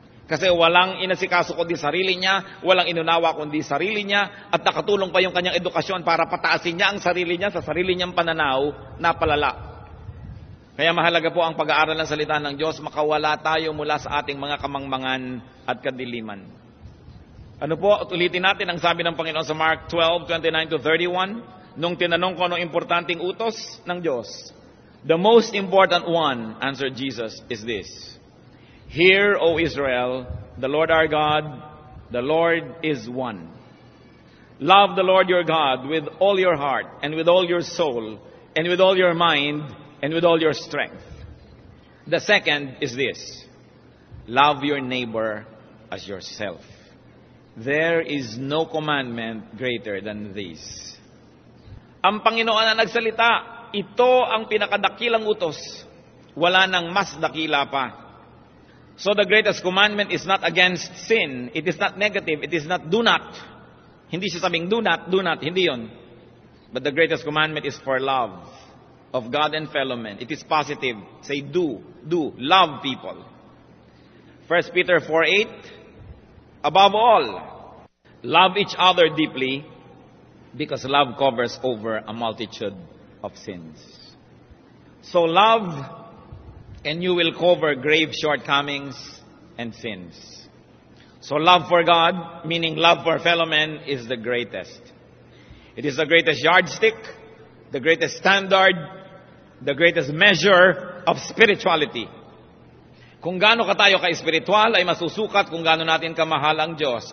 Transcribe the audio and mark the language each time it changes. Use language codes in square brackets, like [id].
[tl] Kasi walang inasikaso kundi sarili niya, walang inunawa kundi sarili niya, at nakatulong pa yung kanyang edukasyon para pataasin niya ang sarili niya sa sarili niyang pananaw na palala. Kaya mahalaga po ang pag-aaral ng salita ng Diyos, makawala tayo mula sa ating mga kamangmangan at kadiliman. Ano po, at ulitin natin ang sabi ng Panginoon sa Mark 12:29-31, nung tinanong ko anong importanteng utos ng Diyos. [en] The most important one, answered Jesus, is this. Hear, O Israel, the Lord our God, the Lord is one. Love the Lord your God with all your heart, and with all your soul, and with all your mind, and with all your strength. The second is this. Love your neighbor as yourself. There is no commandment greater than this. [tl] Ang Panginoon na nagsalita, ito ang pinakadakilang utos. Wala nang mas dakila pa. [en] So the greatest commandment is not against sin. It is not negative. It is not do not. [tl] Hindi siya sabing do not, hindi yon. [en] But the greatest commandment is for love of God and fellow men. It is positive. Say do, love people. 1 Peter 4:8, above all, love each other deeply, because love covers over a multitude of sins. So love, and you will cover grave shortcomings and sins. So love for God, meaning love for fellow men, is the greatest. It is the greatest yardstick, the greatest standard, the greatest measure of spirituality. [tl] Kung gaano ka tayo ka-espiritual ay masusukat kung gaano natin kamahal ang Diyos.